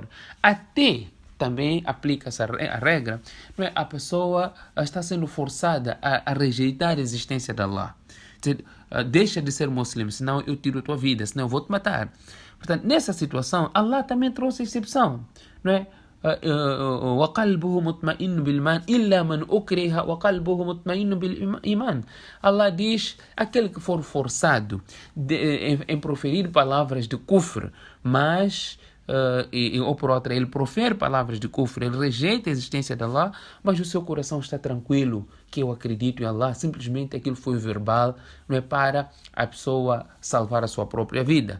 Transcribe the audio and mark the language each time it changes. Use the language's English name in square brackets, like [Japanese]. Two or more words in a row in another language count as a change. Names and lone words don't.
[Portuguese] Até também aplica-se a regra, não é? A pessoa está sendo forçada a rejeitar a existência de Allah. Deixa de ser muçulmano, senão eu tiro a tua vida, senão eu vou te matar. Portanto, nessa situação, Allah também trouxe exceção, não é? [Arabic] وقلبه مطمئن بالإيمان إلا من أكره وقلبه مطمئن بالإيمان. [Portuguese] Allah diz: aquele que for forçado em proferir palavras de kufr, mas ou por outra, ele profere palavras de kufr, ele rejeita a existência de Allah, mas o seu coração está tranquilo, que eu acredito em Allah, simplesmente aquilo foi verbal, não é para a pessoa salvar a sua própria vida.